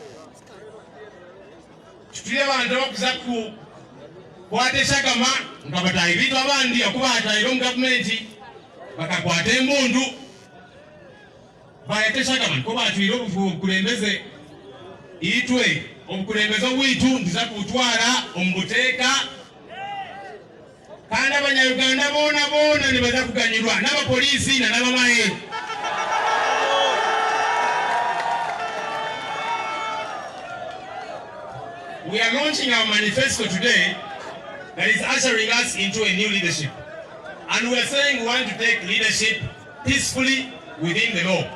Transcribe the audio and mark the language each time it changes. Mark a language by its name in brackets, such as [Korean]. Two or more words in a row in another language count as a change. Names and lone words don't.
[Nyankole] tuli abantu abakuza kwateshagama nga batayi bitu abandi akuba atayire omu gavumenti bakakwata embundu bayeteshagama niko batwire obukulembeze itwe obukulembeze obwitu ntuza kubutwara omu buteeka kandi abanyayuganda boona nibaza kuganyirwa n'abapoliisi na n'abamaye. [English] We are launching our manifesto today that is ushering us into a new leadership. And we are saying we want to take leadership peacefully within the law.